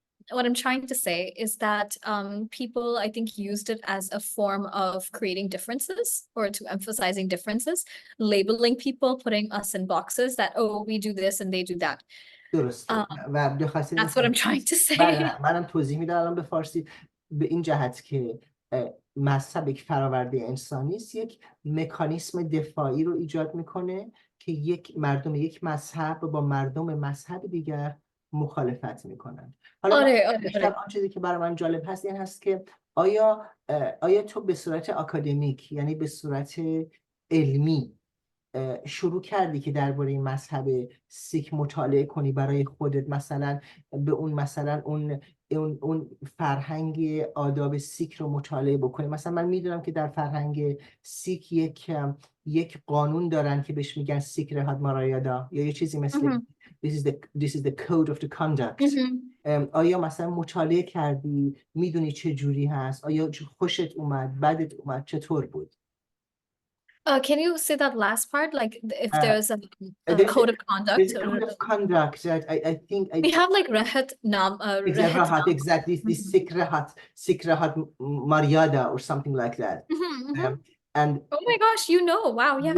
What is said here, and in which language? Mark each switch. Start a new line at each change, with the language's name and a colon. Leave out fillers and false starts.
English: what I'm trying to say is that people, I think, used it as a form of creating differences or to emphasizing differences, labeling people, putting us in boxes that, oh, we do this and they do that.
Persian: درسته و به خاطر این
English: That's what I'm trying to
Persian: بله
English: say.
Persian: منم توضیح میدم الان به فارسی به این جهت که مذهب یک فراورده انسانی است، یک مکانیسم دفاعی رو ایجاد میکنه که مردم یک مذهب با مردم مذهب دیگر مخالفت میکنن. حالا من بیشتر آن چیزی که برای من جالب هست این هست که آیا تو به صورت آکادمیک، یعنی به صورت علمی، شروع کردی که درباره مذهب سیک مطالعه کنی برای خودت، مثلا به اون فرهنگ آداب سیک رو مطالعه بکنی؟ مثلا من میدونم که در فرهنگ سیک یک قانون دارن که بهش میگن سیک رهاد مارایادا یا یه چیزی مثل
English: this is the code of the conduct.
Persian: آیا مثلا مطالعه کردی؟ میدونی چه جوری هست؟ آیا خوشت اومد؟ بدت اومد؟ چطور بود؟
English: Can you say that last part? Like if there's a code of conduct? There's a code of conduct that I think we have like Rehat Nam. Rahat, exactly. This Sikh Rahat Maryada or something like that. And oh my gosh, you know, wow, yeah.